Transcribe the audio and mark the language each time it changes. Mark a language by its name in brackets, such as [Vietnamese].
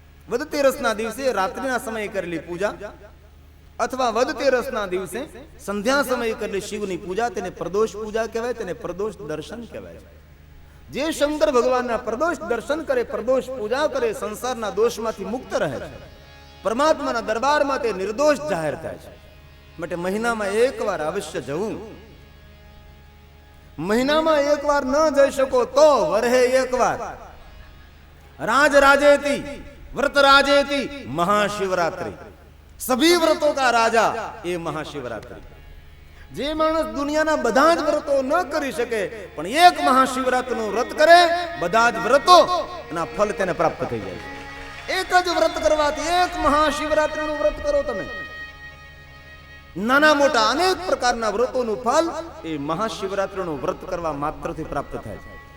[Gujarati] વદતેરસના દિવસે રાત્રિના સમયે કરેલી પૂજા અથવા વદતેરસના દિવસે સંધ્યા સમયે કરેલી શિવની પૂજા, તેને પ્રદોષ પૂજા કહેવાય, તેને પ્રદોષ દર્શન કહેવાય છે. જે શંકર ભગવાનના પ્રદોષ દર્શન કરે, પ્રદોષ પૂજા કરે, સંસારના દોષમાંથી મુક્ત રહે છે. પરમાત્માના દરબારમાં તે નિર્દોષ જાહેર થાય છે. માટે મહિનામાં એકવાર અવશ્ય જવું. મહિનામાં એકવાર ન જઈ શકો તો વરહે એકવાર [Hindi] राज राजेति व्रत राजेति महाशिवरात्रि, सभी व्रतों का राजा ये महाशिवरात्रि. [Gujarati] जे मानस दुनियाना બધા જ વ્રતો ન કરી શકે પણ એક મહાશિવરાત્રિનું વ્રત કરે, બધા જ વ્રતો ના ફળ તેને પ્રાપ્ત થઈ જાય. એક જ વ્રત કરવાથી, એક મહાશિવરાત્રિનું વ્રત કરો તમે, નાના મોટા અનેક પ્રકારના વ્રતોનું ફળ એ મહાશિવરાત્રિનું વ્રત કરવા માત્રથી પ્રાપ્ત થાય છે.